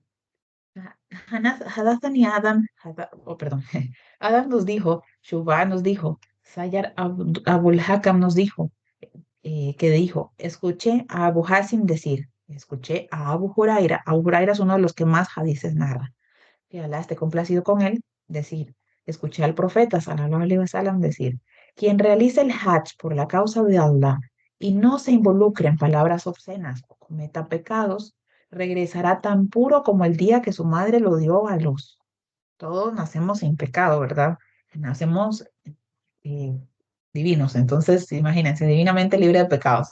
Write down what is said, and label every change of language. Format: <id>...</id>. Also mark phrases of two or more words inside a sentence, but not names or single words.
<es>Hadathani Adam, perdón, Adam nos dijo, Shubá nos dijo, Sayar Abul Hakam nos dijo, que dijo, escuché a Abu Hasim decir, escuché a Abu Huraira, Abu Huraira es uno de los que más hadices narra, que Alá esté complacido con él, decir, escuché al profeta,</es> <ar>صلى الله عليه وسلم,</ar> <es>decir, quien realice el Hajj por la causa de Allah y no se involucre en palabras obscenas o cometa pecados, regresará tan puro como el día que su madre lo dio a luz. Todos nacemos sin pecado, ¿verdad? Nacemos eh, divinos, entonces imagínense, divinamente libre de pecados.</es>